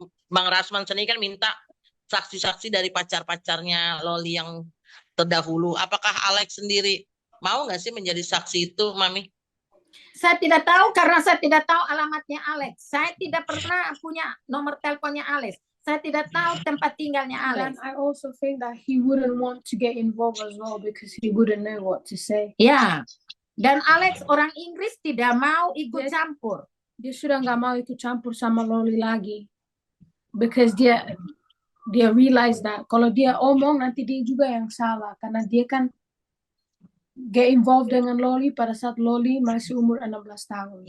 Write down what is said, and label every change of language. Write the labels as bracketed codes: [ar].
[id] Bang Rasman sendiri kan minta saksi-saksi dari pacar-pacarnya Loli yang terdahulu. Apakah Alex sendiri mau nggak sih menjadi saksi itu, Mami? Saya tidak tahu karena saya tidak tahu alamatnya Alex. Saya tidak pernah punya nomor teleponnya Alex. Saya tidak tahu tempat tinggalnya Alex. [en] And I also think that he wouldn't want to get involved as well because he wouldn't know what to say. [id] Ya, dan Alex orang Inggris tidak mau ikut campur. Dia sudah nggak mau ikut campur sama Loli lagi. Because dia [en] realize that [id] kalau dia omong nanti dia juga yang salah karena dia kan [en] get involved [id] dengan Loli pada saat Loli masih umur 16 tahun.